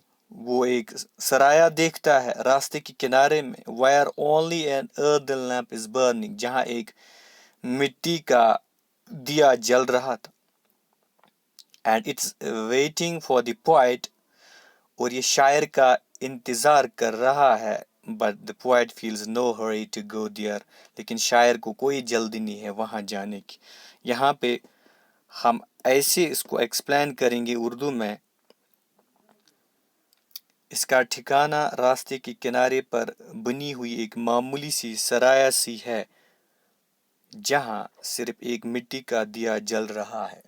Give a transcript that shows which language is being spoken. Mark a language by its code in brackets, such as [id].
[ur] وہ ایک سرایا دیکھتا ہے راستے کے کنارے میں. [en] Where only an earthen lamp is burning. [ur] جہاں ایک مٹی کا دیا جل رہا تھا. [en] And it's waiting for the poet. [ur] اور یہ شاعر کا انتظار کر رہا ہے. [en] But the poet feels no hurry to go there. [ur] لیکن شاعر کو کوئی جلدی نہیں ہے وہاں جانے کی. یہاں پہ ہم ایسے اس کو ایکسپلین کریں گے اردو میں. اس کا ٹھکانہ راستے کے کنارے پر بنی ہوئی ایک معمولی سی سرایا سی ہے جہاں صرف ایک مٹی کا دیا جل رہا ہے.